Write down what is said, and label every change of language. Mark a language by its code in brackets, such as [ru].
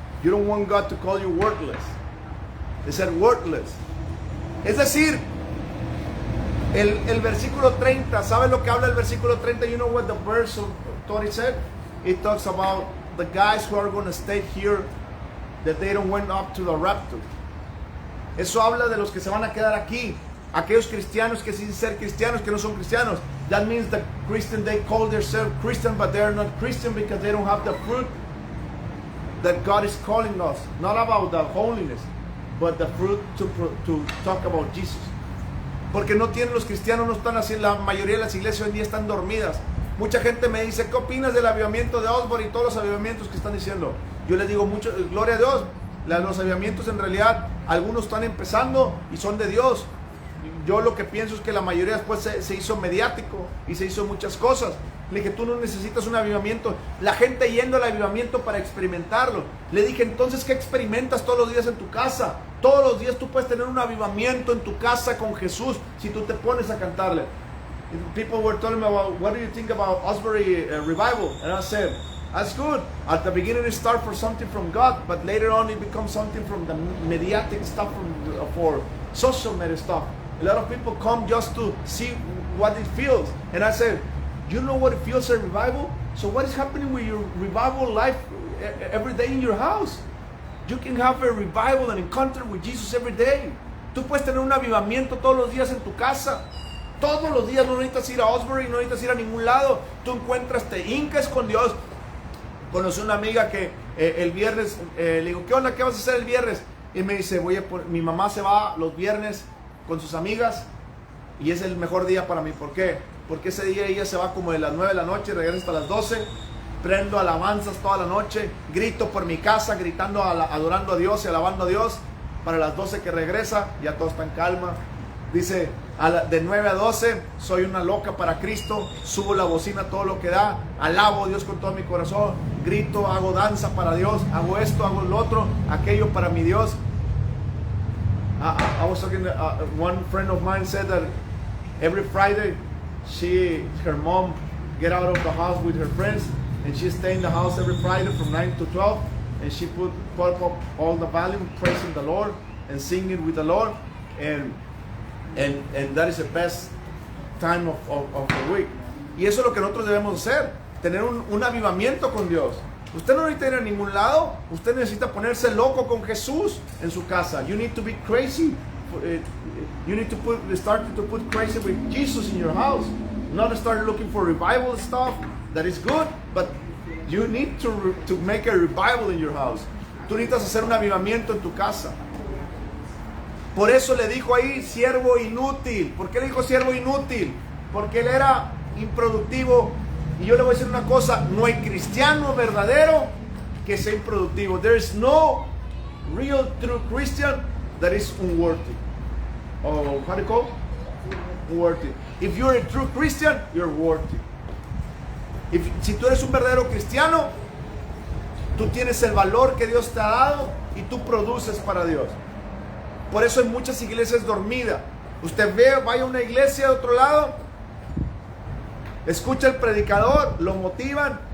[en] You don't want God to call you worthless. They said worthless. [es] Es decir, el versículo 30, ¿sabe lo que habla el versículo 30? [en] You know what the verse of 30 said? It talks about the guys who are going to stay here, that they don't went up to the rapture. [es] Eso habla de los que se van a quedar aquí. Aquellos cristianos que sin ser cristianos, que no son cristianos. [en] That means the Christian, they call themselves Christian, but they are not Christian because they don't have the fruit that God is calling us. Not about the holiness, but the fruit to talk about Jesus. [es] Porque no tienen los cristianos, no están así. La mayoría de las iglesias hoy en día están dormidas. Mucha gente me dice, ¿qué opinas del avivamiento de Osborne y todos los avivamientos que están diciendo? Yo les digo, mucho, gloria a Dios. Los avivamientos en realidad, algunos están empezando y son de Dios. Yo lo que pienso es que la mayoría después se hizo mediático y se hizo muchas cosas. Le dije, tú no necesitas un avivamiento. La gente yendo al avivamiento para experimentarlo. Le dije, entonces, ¿qué experimentas todos los días en tu casa? Todos los días tú puedes tener un avivamiento en tu casa con Jesús si tú te pones a cantarle. [en] People were telling me about, what do you think about Osbury revival? And I said, that's good. At the beginning it starts for something from God, but later on it becomes something from the mediatic stuff, for social media stuff. A lot of people come just to see what it feels. And I said, you know what it feels a revival? So what is happening with your revival life every day in your house? You can have a revival and encounter with Jesus every day. [es] Tú puedes tener un avivamiento todos los días en tu casa. Todos los días, no necesitas ir a Osbury, no necesitas ir a ningún lado. Tú encuentras, te hincas con Dios. Conocí una amiga que el viernes, le digo, ¿qué onda? ¿Qué vas a hacer el viernes? Y me dice, mi mamá se va los viernes con sus amigas y es el mejor día para mí. ¿Por qué? Porque ese día ella se va como de las 9 de la noche, regresa hasta las 12, prendo alabanzas toda la noche, grito por mi casa, gritando, adorando a Dios y alabando a Dios. Para las 12 que regresa, ya todo está en calma. Dice, de 9 a 12, soy una loca para Cristo, subo la bocina todo lo que da, alabo a Dios con todo mi corazón, grito, hago danza para Dios, hago esto, hago lo otro, aquello para mi Dios. [en] I was talking, one friend of mine said that every Friday, her mom get out of the house with her friends, and she stay in the house every Friday from 9 to 12, and she put up all the volume, praising the Lord, and singing with the Lord, and that is the best time of the week. [es] Y eso es lo que nosotros debemos hacer, tener un avivamiento con Dios. Usted no necesita ir a ningún lado, usted necesita ponerse loco con Jesús en su casa. [en] You need to be crazy. You need to start to put crazy with Jesus in your house. Not start looking for revival stuff. That is good, but you need to make a revival in your house. [es] Tú necesitas hacer un avivamiento en tu casa. Por eso le dijo ahí, siervo inútil. ¿Por qué le dijo siervo inútil? Porque él era improductivo. Y yo le voy a decir una cosa, no hay cristiano verdadero que sea improductivo. [en] There is no real true Christian that is unworthy. Oh, how do you call it? Worthy. If you're a true Christian, you're worthy. [es] Si tú eres un verdadero cristiano, tú tienes el valor que Dios te ha dado y tú produces para Dios. Por eso hay muchas iglesias dormidas. Usted vaya a una iglesia de otro lado, escucha al predicador, lo motivan